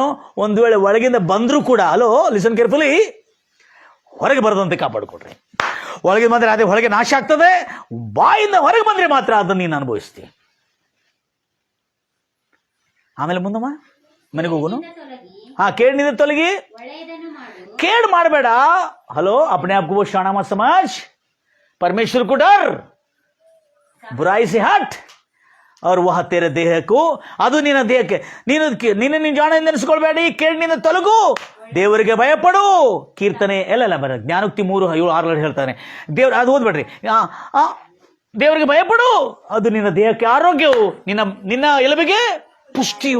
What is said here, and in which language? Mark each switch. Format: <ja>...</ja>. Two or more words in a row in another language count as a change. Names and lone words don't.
<kn>ಒಂದು ವೇಳೆ ಒಳಗಿಂದ ಬಂದರೂ ಕೂಡ,</kn> <en>hello listen carefully,</en> <kn>ಹೊರಗೆ ಬರದಂತೆ ಕಾಪಾಡಿಕೊಡ್ರಿ. ಒಳಗೆ ಬಂದರೆ ಅದೇ ಹೊರಗೆ ನಾಶ ಆಗ್ತದೆ, ಬಾಯಿಂದ ಹೊರಗೆ ಬಂದರೆ ಮಾತ್ರ ಅದನ್ನು ನೀನು ಅನುಭವಿಸ್ತೀಯ. ಆಮೇಲೆ ಮುಂದಮ್ಮ ಮನೆಗೆ ಹೋಗುನು. ಕೇಡಿನಿಂದ ತೊಲಗಿ, ಕೇಡು ಮಾಡಬೇಡ.</kn> <hi>ಹಲೋ अपने आप को वो शाना मत समझ, परमेश्वर को डर, बुराई से हट और वह तेरे देह को,</hi> <kn>ಅದು ನಿನ್ನ ದೇಹಕ್ಕೆ, ನೀನು ಜಾಣ ನೆನೆಸ್ಕೊಳ್ಬೇಡಿ, ಕೇಡಿನಿಂದ ತೊಲಗು, ದೇವರಿಗೆ ಭಯಪಡು. ಕೀರ್ತನೆ ಎಲ್ಲ ಬರ ಜ್ಞಾನೋಕ್ತಿ 3:7-8 ಹೇಳ್ತಾನೆ. ದೇವ್ರ ಅದು ಓದ್ಬೇಡ್ರಿ. ದೇವರಿಗೆ ಭಯಪಡು, ಅದು ನಿನ್ನ ದೇಹಕ್ಕೆ ಆರೋಗ್ಯವು, ನಿನ್ನ ಎಲುಬಿಗೆ ಪುಷ್ಟಿಯು.</kn>